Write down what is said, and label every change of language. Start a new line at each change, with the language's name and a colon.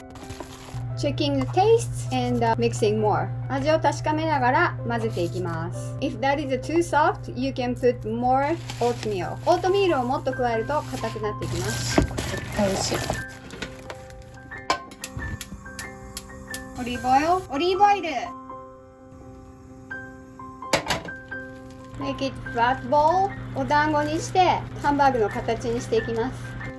English: Mixing.Checking the tastes and mixing more.
Japanese: 味を確かめながら混ぜていきます。
English: If that is too soft, you can put more oatmeal.
Japanese: オートミールをもっと加えると硬くなっていきます。絶対美味しい。オリーブオイル。
English: Make it flat ball.
Japanese: お団子にしてハンバーグの形にしていきます。